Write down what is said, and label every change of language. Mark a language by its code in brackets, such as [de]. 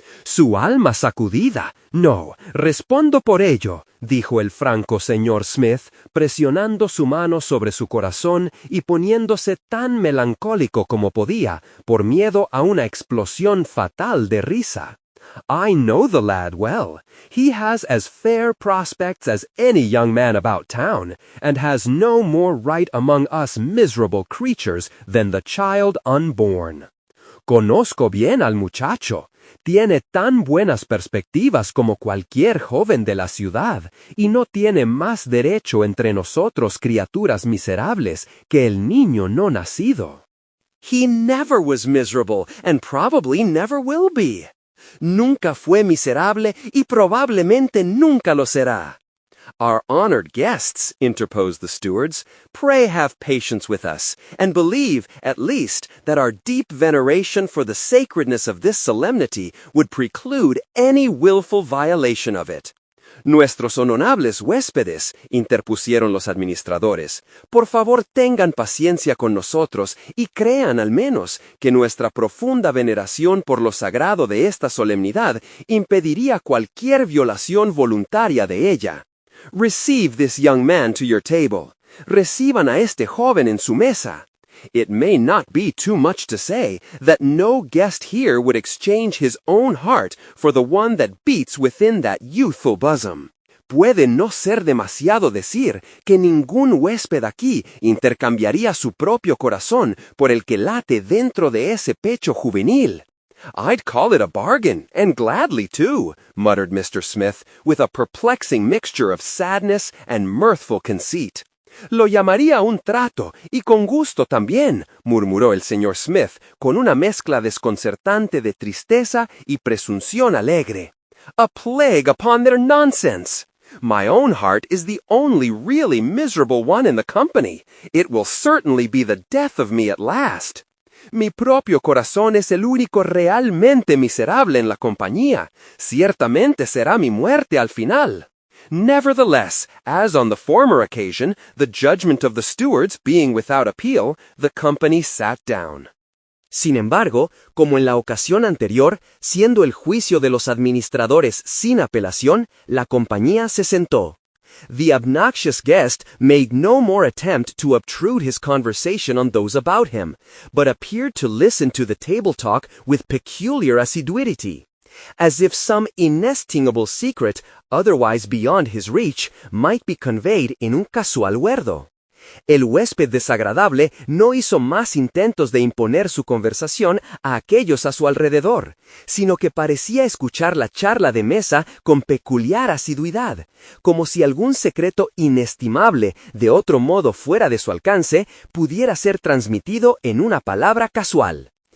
[es] Su alma sacudida. No, respondo por ello, dijo el franco señor Smith, presionando su mano sobre su corazón y poniéndose tan melancólico como podía, por miedo a una explosión fatal de risa. [en] I know the lad well. He has as fair prospects as any young man about town, and has no more right among us miserable creatures than the child unborn. [es] Conozco bien al muchacho. Tiene tan buenas perspectivas como cualquier joven de la ciudad, y no tiene más derecho entre nosotros criaturas miserables que el niño no nacido. [en] He never was miserable, and probably never will be. [es] Nunca fue miserable y probablemente nunca lo será. [en] Our honored guests, interposed the stewards, pray have patience with us, and believe, at least, that our deep veneration for the sacredness of this solemnity would preclude any willful violation of it. [es] Nuestros honorables huéspedes, interpusieron los administradores, por favor tengan paciencia con nosotros y crean al menos que nuestra profunda veneración por lo sagrado de esta solemnidad impediría cualquier violación voluntaria de ella. [en] Receive this young man to your table. [es] Reciban a este joven en su mesa. [en] It may not be too much to say that no guest here would exchange his own heart for the one that beats within that youthful bosom. [es] Puede no ser demasiado decir que ningún huésped aquí intercambiaría su propio corazón por el que late dentro de ese pecho juvenil. [en] I'd call it a bargain, and gladly too, muttered Mr. Smith, with a perplexing mixture of sadness and mirthful conceit. [es] Lo llamaría un trato, y con gusto también, murmuró el señor Smith, con una mezcla desconcertante de tristeza y presunción alegre. [en] A plague upon their nonsense! My own heart is the only really miserable one in the company. It will certainly be the death of me at last. [es] Mi propio corazón es el único realmente miserable en la compañía. Ciertamente será mi muerte al final. [en] Nevertheless, as on the former occasion, the judgment of the stewards being without appeal, the company sat down. [es] Sin embargo, como en la ocasión anterior, siendo el juicio de los administradores sin apelación, la compañía se sentó. [en] The obnoxious guest made no more attempt to obtrude his conversation on those about him, but appeared to listen to the table talk with peculiar assiduity, as if some inestimable secret, otherwise beyond his reach, might be conveyed in un casual huerdo. [es] El huésped desagradable no hizo más intentos de imponer su conversación a aquellos a su alrededor, sino que parecía escuchar la charla de mesa con peculiar asiduidad, como si algún secreto inestimable, de otro modo fuera de su alcance, pudiera ser transmitido en una palabra casual.